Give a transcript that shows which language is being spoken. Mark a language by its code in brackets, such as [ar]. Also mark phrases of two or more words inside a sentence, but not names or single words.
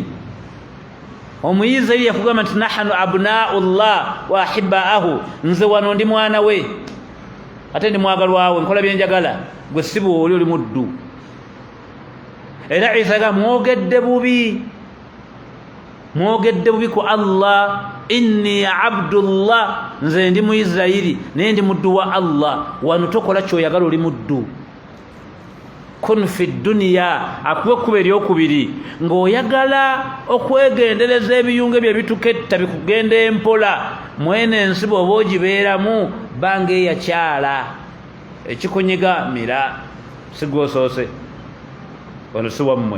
[lg] Omuyizi eri yakugamba nti [ar] نحن أبناء الله وأحباؤه, [lg] nze wano ndi mwana we ate ndi mwagalwawe, nkola byenjagala, gwe sibu oli muddu. Era Isa ga mwogedde bubi ku Allah, [ar] إني عبد الله, [lg] nze ndi Muisirayiri naye ndi muddu wa Allah. Wano tokola kyoyagala, oli muddu. [ar] كن في الدنيا, [lg] akuwe kuba eryokubiri ng'oyagala okwegendereza ebiyunge bye bituketta bikugenda empola, mwene ensi bw'oba ogibeeramu banga eyakyala ekikunyiga mira, sigwosoose wano si wammwe.